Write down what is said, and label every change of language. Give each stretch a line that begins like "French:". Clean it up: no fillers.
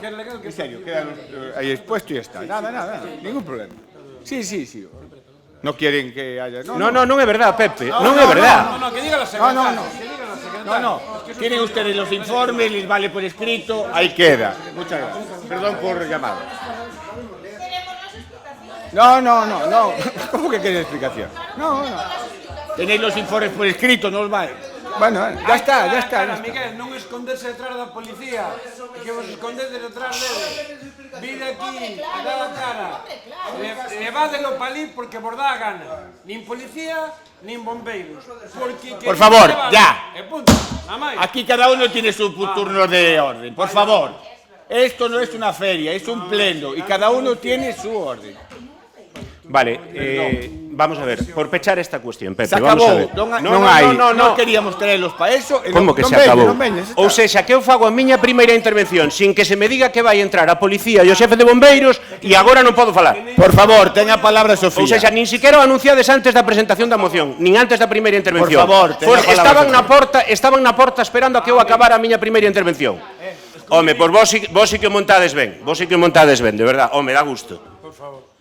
Spanish: En serio, queda ahí expuesto y ya está. Nada. Ningún problema. Sí. No quieren que haya...
Galician: Non é verdad, Pepe, non é verdad.
Spanish: No, que diga la secretaria. No. Tienen ustedes los informes, les vale por escrito. Ahí queda. Muchas gracias. Perdón por llamar. No. ¿Cómo que quieren explicación? No. Tenéis los informes por escrito, no os vale. Bueno, ya está.
Galician: Miguel, non esconderse detrás da policía, que vos escondedes detrás dele. Vide aquí, dá a cara. Levádelo pa ali porque vos dá a gana. Nin policía, nin bombeiros.
Spanish: Por favor, ya.
Galician: E punto, nada máis.
Spanish: Aquí cada uno tiene su turno de orden. Por favor. Esto no es una feria, es un pleno y cada uno tiene su orden. Vale, vamos a ver, por pechar esta cuestión, Pepe,
Galician: Se
Spanish: vamos a
Galician: acabou.
Spanish: ver. No queríamos traerlos para eso.
Galician: Como que se acabou? Ou sexa, que eu fago a miña primeira intervención sin que se me diga que vai entrar a policía e o xefe de bombeiros e agora non podo falar.
Spanish: Por favor, tenga palabra Sofía.
Galician: Ou sexa, nin siquiera o anunciades antes da presentación da moción, nin antes da primeira intervención.
Spanish: Por favor, tenga palabra,
Galician: estaban na porta esperando a que eu acabara a miña primeira intervención. Home, pois vos sí que o montades ben, de verdad. Home, dá gusto.
Spanish: Por favor.